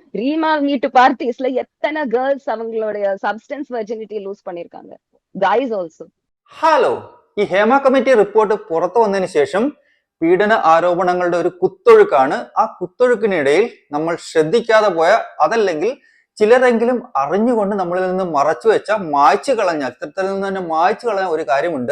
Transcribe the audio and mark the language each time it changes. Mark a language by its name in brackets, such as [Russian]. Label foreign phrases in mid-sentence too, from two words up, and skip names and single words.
[Tamil] ரீமா வீட்டு பார்ட்டிஸ்ல எத்தனை கேர்ள்ஸ் அவங்களுடைய [English] substance virginity lose [Tamil] பண்ணிருக்காங்க. [English] guys also. [Malayalam] ഹലോ, ഈ ഹേമ കമ്മിറ്റി റിപ്പോർട്ട് പുറത്തു വന്നതിന് ശേഷം പീഡന ആരോപണങ്ങളുടെ ഒരു കുത്തൊഴുക്കാണ്. ആ കുത്തൊഴുക്കിനിടയിൽ നമ്മൾ ശ്രദ്ധിക്കാതെ പോയ, അതല്ലെങ്കിൽ ചിലരെങ്കിലും അറിഞ്ഞുകൊണ്ട് നമ്മളിൽ നിന്ന് മറച്ചു വെച്ച, മായ്ച്ചു കളഞ്ഞ, ചിത്രത്തിൽ നിന്ന് തന്നെ മായ്ച്ചു കളഞ്ഞ ഒരു കാര്യമുണ്ട്.